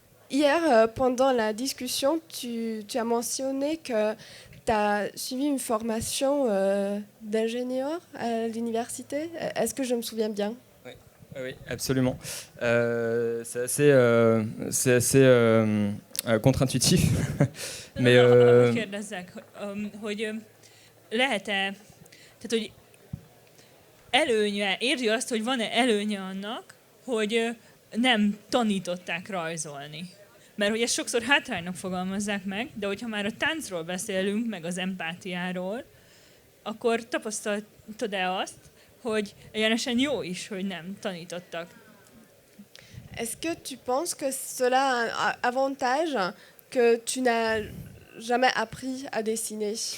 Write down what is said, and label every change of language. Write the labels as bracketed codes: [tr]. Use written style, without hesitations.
[fr] Hier, pendant la discussion, tu as mentionné que tu as suivi une formation d'ingénieur à l'université. Est-ce que je me souviens bien? Oui, absolument. C'est assez contre-intuitif. Mais [hu] kérdezzek, hogy lehet-e, tehát hogy érzi azt, hogy van-e előnye annak, hogy nem tanították rajzolni? Mert hogy ezt sokszor hátránynak fogalmazzák meg, de hogyha már a táncról beszélünk, meg az empátiáról, akkor tapasztaltad-e azt, hogy egyenesen jó is, hogy nem tanítottak? [fr] Est-ce que tu penses que cela a un avantage que tu n'as jamais appris à dessiner?